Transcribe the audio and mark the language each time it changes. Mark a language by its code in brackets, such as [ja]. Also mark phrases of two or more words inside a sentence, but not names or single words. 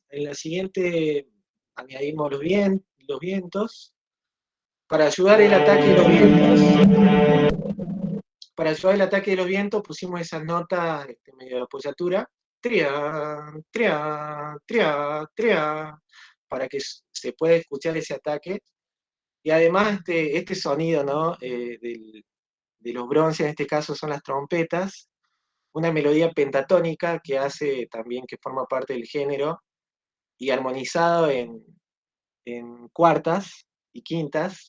[es] En la siguiente añadimos los vientos. Para ayudar el ataque de los vientos, pusimos esas notas medio de apoyatura. Tria, tria, tria, tria, para que se pueda escuchar ese ataque. Y además este sonido, ¿no? De los bronces, en este caso son las trompetas, una melodía pentatónica que hace también que forma parte del género y armonizado en cuartas y quintas.